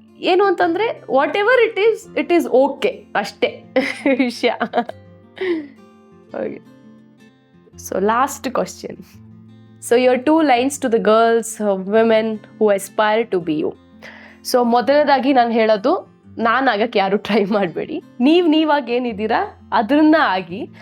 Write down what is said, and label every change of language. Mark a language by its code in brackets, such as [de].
[kn] ಏನು ಅಂತಂದರೆ [en] whatever it is okay [kn] ಅಷ್ಟೇ ವಿಷಯ. [en] Okay, so last question. So your 2 lines to the girls, women who aspire to be you. [kn] So ಮೊದಲನೇದಾಗಿ ನಾನು ಹೇಳೋದು, ನಾನು ಆಗಕ್ಕೆ ಯಾರು ಟ್ರೈ ಮಾಡಬೇಡಿ. ನೀವಾಗಿ ಏನಿದ್ದೀರಾ ಅದನ್ನ ಆಗಿ.